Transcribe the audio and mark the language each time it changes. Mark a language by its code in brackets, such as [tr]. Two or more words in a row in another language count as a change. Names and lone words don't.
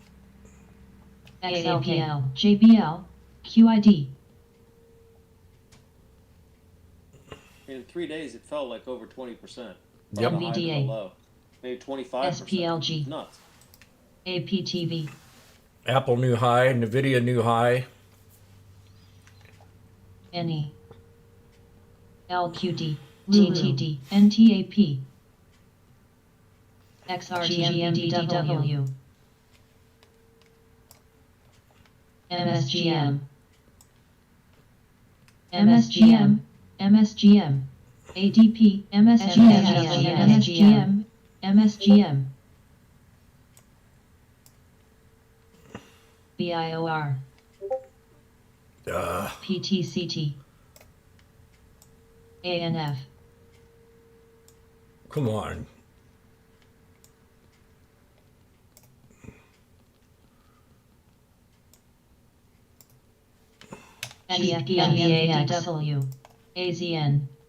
[en] XLPL, JBL, QID, In 3 days, it fell like over 20%. Yep. From the high to the MVDA. low. Maybe 25%. SPLG. Nuts. APTV, Apple new high, Nvidia new high. NE, LQD, TTD, NTAP, XRGMDW, MSGM, MSGM, MSGM, ADP, MSGM, MSGM, BIOR, PTCT, ANF, Come on. GFPMBAXW, AZN,